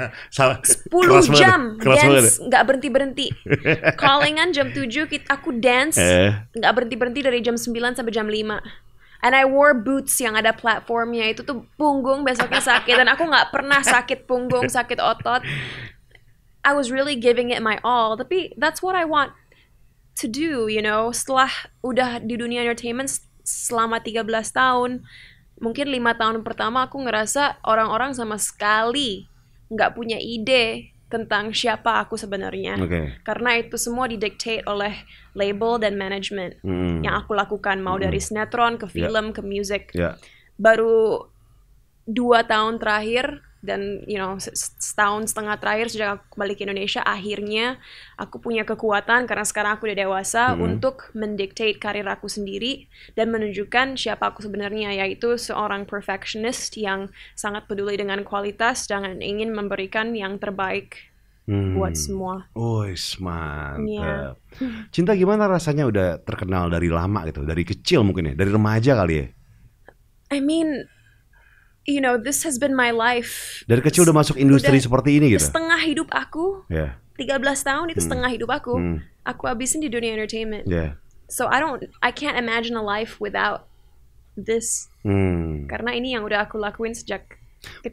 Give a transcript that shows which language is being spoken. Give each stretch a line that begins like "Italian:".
Indonesian: 10 jam dance nggak berhenti. Callingan jam 7 aku dance nggak berhenti dari jam 9 sampai jam 5.
English: And I wore boots
Indonesian: yang ada platformnya. Itu tuh punggung besoknya sakit. Dan aku nggak pernah sakit punggung, sakit otot.
English: I was really giving it my all.
Indonesian: Tapi
English: that's what I want to do, you know.
Indonesian: Setelah udah di dunia entertainment selama 13 tahun, mungkin 5 tahun pertama aku ngerasa orang-orang sama sekali nggak punya ide tentang siapa aku sebenarnya. Karena itu semua didictate oleh label dan manajemen yang aku lakukan. Mau dari sinetron, ke film, ke music. Baru 2 tahun terakhir dan setahun setengah terakhir sejak aku kembali ke Indonesia, akhirnya aku punya kekuatan karena sekarang aku udah dewasa untuk mendictate karir aku sendiri dan menunjukkan siapa aku sebenarnya, yaitu seorang perfectionist yang sangat peduli dengan kualitas dan ingin memberikan yang terbaik buat semua. Mantap. Cinta, gimana rasanya udah terkenal dari lama gitu, dari kecil mungkin ya, dari remaja kali ya?
English: I mean, this has been my life.
Indonesian: Dari kecil udah masuk industri seperti ini gitu. Setengah hidup aku. 13 tahun itu setengah hidup aku. Aku habisin di dunia entertainment.
English: So I can't imagine a life without this.
Indonesian: Karena ini yang udah aku lakuin sejak kecil.